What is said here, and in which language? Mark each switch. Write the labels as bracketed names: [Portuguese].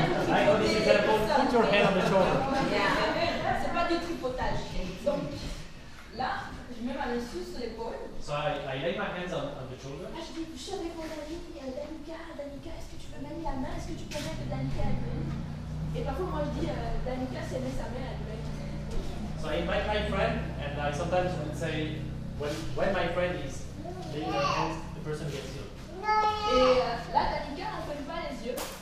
[English] Like on this example, put your hand on the shoulder. [French] C'est pas du tripotage. Donc, là, je mets ma main sur l'épaule. [English] So I lay my hands on the shoulder. [French] Là, je dis, je suis avec mon ami Danica, est-ce que tu peux mettre la main? Est-ce que tu peux mettre Danica à lui? Et parfois, moi, je dis, Danica, si elle met sa main, elle peut mettre. [English] So I invite my friend, and I sometimes would say, when my friend is laying her hands, the person gets healed. [French] Et là, Danica, on ne ferme pas les yeux.